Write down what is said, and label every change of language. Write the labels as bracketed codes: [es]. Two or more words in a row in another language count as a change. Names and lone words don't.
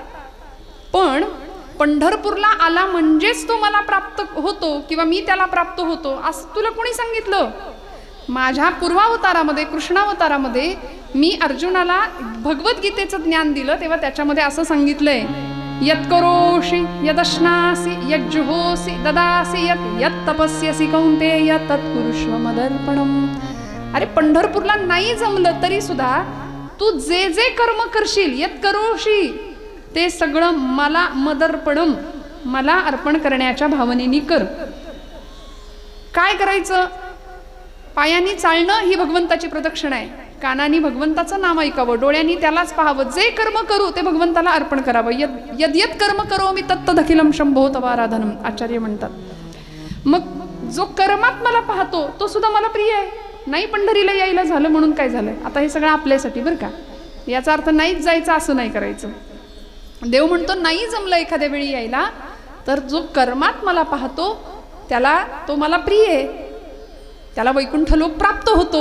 [mr] पण पंढरपूरला आला म्हणजेच तो मला प्राप्त होतो किंवा मी त्याला प्राप्त होतो असं तुला कोणी सांगितलं? माझ्या पूर्वावतारामध्ये, कृष्णावतारामध्ये मी अर्जुनाला भगवद्गीतेचं ज्ञान दिलं तेव्हा त्याच्यामध्ये असं सांगितलंय, [sa] यत् करोषि यदश्नासि यज्जुहोसि ददासि यत् तपस्यसि कौन्तेय तत् कुरुष्व मदर्पणम्. [mr] अरे पंढरपूरला नाही जमलं तरी सुद्धा तू जे जे कर्म करशील, [sa] यत् करोषि, [mr] ते सगळं मला मदर्पणम, मला अर्पण करण्याच्या भावनेने कर. काय करायचं? पायांनी चालणं ही भगवंताची प्रदक्षिणा आहे. कानानी भगवंताचं नाम ऐकावं, डोळ्यांनी त्यालाच पाहावं. जे कर्म करू ते भगवंताला अर्पण करावं. [sa] यद यद कर्म करो मी तत्तदखिलम शंभो तवाराधनम, [mr] आचार्य म्हणतात. मग जो कर्मात मला पाहतो तो सुद्धा मला प्रिय आहे. नाही पंढरीला यायला झालं म्हणून काय झालंय? आता हे सगळं आपल्यासाठी बरं का, याचा अर्थ नाहीच जायचं असं नाही करायचं. देव म्हणतो नाही जमलं एखाद्या वेळी यायला तर जो कर्मात मला पाहतो त्याला, तो मला प्रिय आहे, त्याला वैकुंठ लोक प्राप्त होतो.